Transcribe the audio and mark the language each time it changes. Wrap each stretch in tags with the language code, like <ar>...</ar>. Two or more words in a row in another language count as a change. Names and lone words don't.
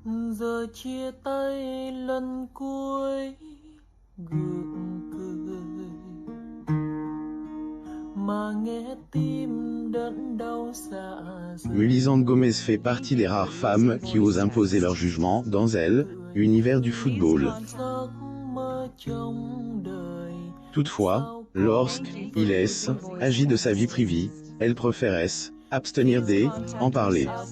<vi>Giờ chia tay lần cuối gượng cười mà nghe tim đớn đau dạ dày.</vi> <fr>Mélisande Gomez fait partie des rares femmes qui osent imposer leur jugement dans Elle, univers du football. Toutefois, lorsqu'il agit de sa vie privée, elle préfère abstenir d'en parler.</fr>